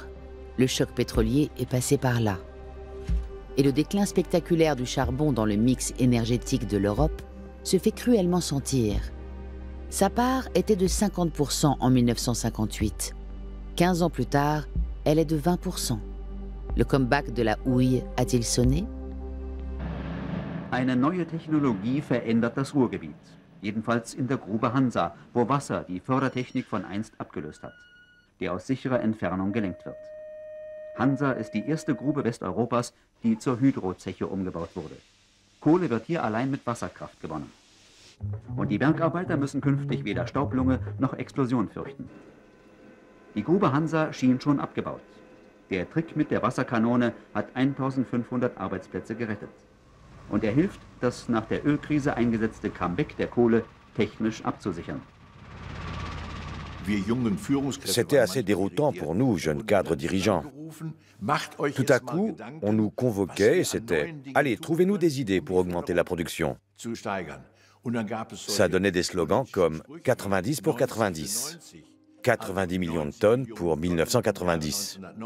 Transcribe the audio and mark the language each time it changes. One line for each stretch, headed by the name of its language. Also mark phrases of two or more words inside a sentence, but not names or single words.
French: Le choc pétrolier est passé par là. Et le déclin spectaculaire du charbon dans le mix énergétique de l'Europe se fait cruellement sentir. Sa part était de 50% en 1958. 15 ans plus tard, elle est de 20%. Le comeback de la houille a-t-il sonné?
German: Eine neue Technologie verändert das Ruhrgebiet. Jedenfalls in der Grube Hansa, wo Wasser die Fördertechnik von einst abgelöst hat, die aus sicherer Entfernung gelenkt wird. Hansa ist die erste Grube Westeuropas, die zur Hydrozeche umgebaut wurde. Kohle wird hier allein mit Wasserkraft gewonnen. Und die Bergarbeiter müssen künftig weder Staublunge noch Explosion fürchten. Die Grube Hansa schien schon abgebaut. Der Trick mit der Wasserkanone hat 1500 Arbeitsplätze gerettet. Und er hilft, das nach der Ölkrise eingesetzte Comeback der Kohle technisch abzusichern.
French: C'était assez déroutant pour nous, jeunes cadres dirigeants. Tout à coup, on nous convoquait et c'était « Allez, trouvez-nous des idées pour augmenter la production ». Ça donnait des slogans comme « 90 pour 90 »,« 90 millions de tonnes pour 1990 ».